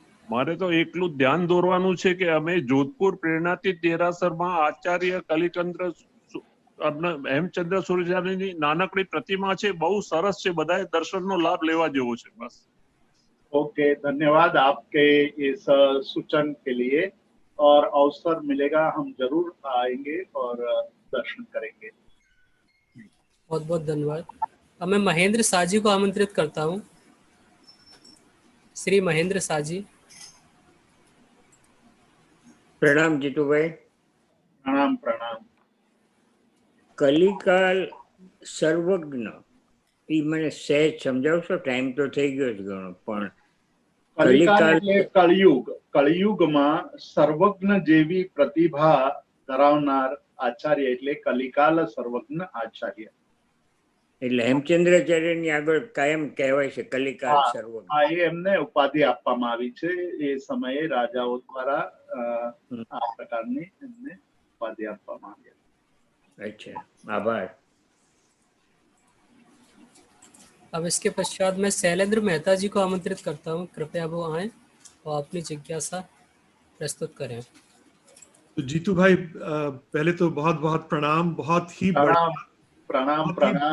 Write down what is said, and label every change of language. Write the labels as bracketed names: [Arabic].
[Gujarati] મારે તો એકલું ધ્યાન દોરવાનું છે કે અમે જોધપુર પ્રેરણાતીત દેરાસરમાં આચાર્ય કલિચંદ્ર હેમચંદ્ર સુરજાની નાનકડી प्रतिमा છે, બહુ સરસ છે, બધાએ દર્શનનો લાભ લેવા જેવો છે। બસ। [Hindi] ओके, धन्यवाद आपके इस सूचन के लिए, और अवसर मिलेगा हम जरूर आएंगे और दर्शन करेंगे। बहुत बहुत धन्यवाद। अब मैं महेंद्र साजी को आमंत्रित करता हूँ। श्री महेंद्र साजी। प्रणाम जीतूभाई। प्रणाम प्रणाम। [Gujarati] કલિકાલ સર્વજ્ઞ એ મને સહેજ સમજાવશો? ટાઈમ તો થઈ ગયો છે ઘણો, પણ કલિકાલ કલિકાલ એટલે કળિયુગ। કળિયુગમાં સર્વજ્ઞ જેવી પ્રતિભા ધરાવનાર આચાર્ય એટલે કલિકાલ સર્વજ્ઞ આચાર્ય। એટલે હેમચંદ્રાચાર્યની આગળ કાયમ કહેવાય છે કલિકાલ હા, સર્વજ્ઞ। હા, એ એમને ઉપાધિ આપવામાં આવી છે। એ સમયે રાજાઓ દ્વારા આ પ્રકારની એમને ઉપાધિ આપવામાં આવી। અચ્છા, આભાર। [Hindi] अब इसके पश्चात मैं शैलेंद्र मेहता जी को आमंत्रित करता हूँ, कृपया वो आएं और अपनी जिज्ञासा प्रस्तुत करें। तो जीतू भाई, पहले तो बहुत बहुत प्रणाम। बहुत ही प्रणाम प्रणाम प्रणाम।